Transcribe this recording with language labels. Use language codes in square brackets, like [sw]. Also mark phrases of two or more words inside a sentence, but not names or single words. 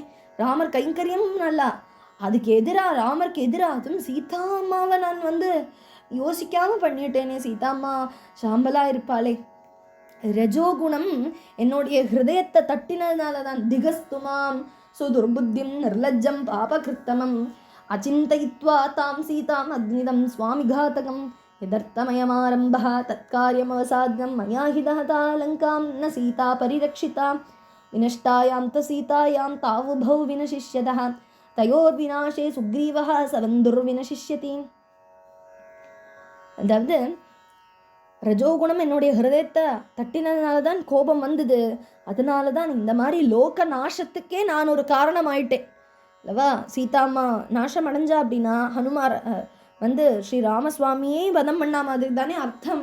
[ta] ராமர் கைங்கரியமும் நல்லா, அதுக்கு ராமருக்கு அதுவும் சீதா அம்மாவை நான் யோசிக்காம பண்ணிட்டேனே. சீதா அம்மா சாம்பலா இருப்பாளே. ரஜோகுணம் என்னுடைய ஹிருதயத்தை தட்டினதுனால தான். [sa] दिगस्तुमाम् सुदुर्बुद्धिम् निर्लज्जम् पापकृत्तमम् अच्चिन्तयित्वा ताम् सीताम् अग्निदम् स्वामिघातकम् यदर्थमयमारम्भः तत्कार्यमवसाद्यं मया हि दहता लङ्कां न सीता परिरक्षिता विनष्टायां त सीतायां तावुभौ विनशिष्यतः तयोर्विनाशे सुग्रीवः सवन्दुर्विनशिष्यति. [ta] அதாவது ரஜோகுணம் என்னுடைய ஹிருதயத்தை தட்டினதுனால தான் கோபம் வந்தது. அதனால தான் இந்த மாதிரி லோக நாசத்துக்கே நான் ஒரு காரணம் ஆயிட்டேன் அல்லவா. சீதாம்மா நாசம் அடைஞ்சா அப்படின்னா ஹனுமார் ஸ்ரீ ராமசுவாமியே வதம் பண்ணா மாதிரி தானே அர்த்தம்.